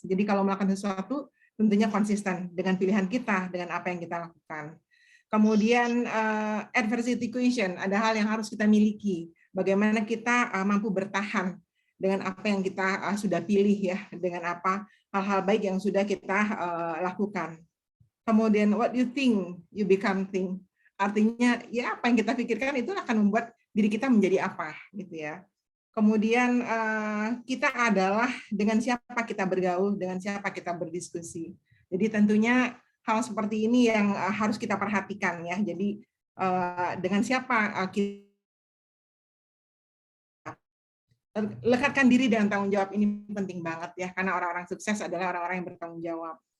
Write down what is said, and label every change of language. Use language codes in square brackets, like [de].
[id] Jadi kalau melakukan sesuatu tentunya konsisten dengan pilihan kita, dengan apa yang kita lakukan. Kemudian adversity quotient, ada hal yang harus kita miliki. Bagaimana kita mampu bertahan dengan apa yang kita sudah pilih ya, dengan apa hal-hal baik yang sudah kita lakukan. [en] Kemudian what you think, you become think. [id] Artinya ya apa yang kita pikirkan itu akan membuat diri kita menjadi apa gitu ya. Kemudian kita adalah dengan siapa kita bergaul, dengan siapa kita berdiskusi. Jadi tentunya hal seperti ini yang harus kita perhatikan ya. Jadi dengan siapa kita lekatkan diri dengan tanggung jawab ini penting banget ya, karena orang-orang sukses adalah orang-orang yang bertanggung jawab.